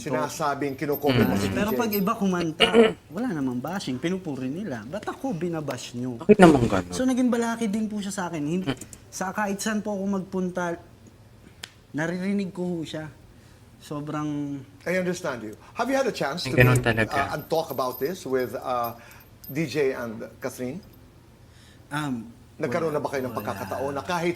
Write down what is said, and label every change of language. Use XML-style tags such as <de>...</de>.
<tl>Sinasabing kinukomment mo si DJ. Pero pag iba kumanta, wala namang bashing, pinupuri nila. Ba't ako binabash nyo? Bakit naman gano'n? So naging balaki din po siya sa akin. Hindi, sa kahit saan po ako magpunta, naririnig ko ho siya. Sobrang...</tl> <en>I understand you. Have you had a chance to</en> <tl>Ay, ganun talaga.</tl> <en>and talk about this with DJ and Catherine?</en> <tl>Nagkaroon na ba kayo ng pagkakataon na kahit</tl>